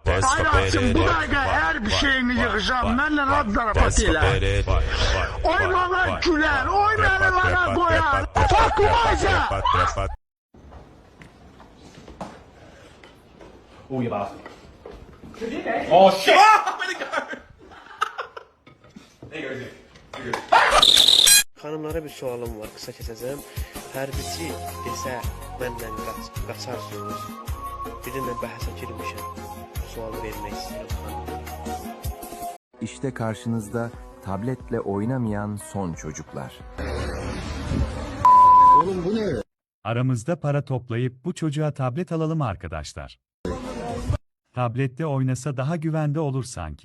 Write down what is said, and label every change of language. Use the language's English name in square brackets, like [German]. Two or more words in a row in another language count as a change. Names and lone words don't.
[Turkish] Hayatım bu dakika her bir şeyini yıkacağım. Benimle rad zarafat ile. Oy bana güler, oy beni bana koyar. [English] Fuck Liza! Oh, you bastard. Oh, shit! Ah, where'd it go? There you go, Izzy. You're good. [Turkish] Hanımlara bir sualım var, kısa keseceğim. [Azerbaijani] Hərbiçi desə məndən qaçarsınız. Bizimlə bəhsə girmişəm. Sualı vermək istəyirəm. [Turkish] İşte karşınızda tabletle oynamayan son çocuklar. Oğlum bu ne? Aramızda para toplayıp bu çocuğa tablet alalım arkadaşlar. Tablette oynasa daha güvende olur sanki.